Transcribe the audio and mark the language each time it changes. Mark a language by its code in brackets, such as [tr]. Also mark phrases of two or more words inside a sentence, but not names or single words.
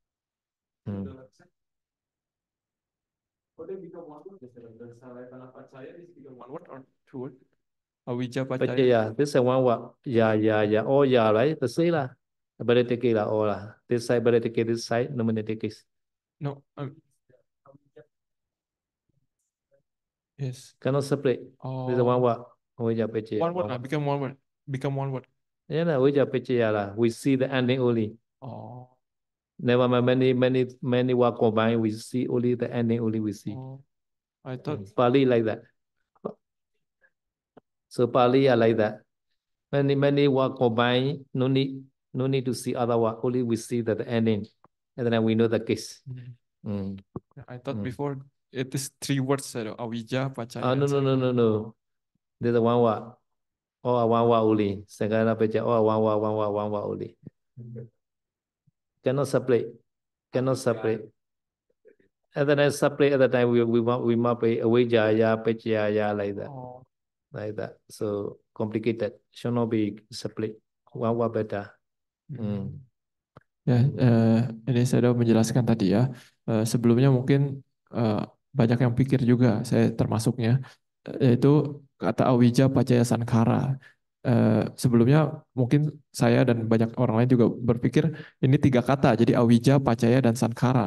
[pi] Awija pacaya. [en] Yeah, this is one word. Yeah. All yeah, right? The same lah. Ability case lah, all lah. This side ability case, this side nominative case. No. Yes. Cannot separate. This is one word. [pi] Avijja paccaya. [en] One word lah, become one word. Become one word. Yeah, [pi] avijja paccaya [en] lah. We see the ending only. Oh. Never mind, many words combined. We see only the ending. Only we see. I thought Pali like that. So Pali are like that. Many words combined. No need to see other words. Only we see that the ending, and then we know the case. I thought before it is 3 words. [pi] Awija, pacaya. [en] No. There's a one word. Or one word only. [pi] Sankhara paccaya. [en] Or one word only. Cannot separate. At the time separate. At the time we must be [pi] avijja, paccaya [en] like that. Like that. So complicated. Should not be separate. One word better. Hmm. [id] Ya, ini saya sudah menjelaskan tadi ya. Sebelumnya mungkin eh, banyak yang pikir juga, saya termasuknya, yaitu kata [pi] Awija Pacaya Sankara. [id] Sebelumnya mungkin saya dan banyak orang lain juga berpikir ini tiga kata, jadi Awija, Pacaya, dan Sankara.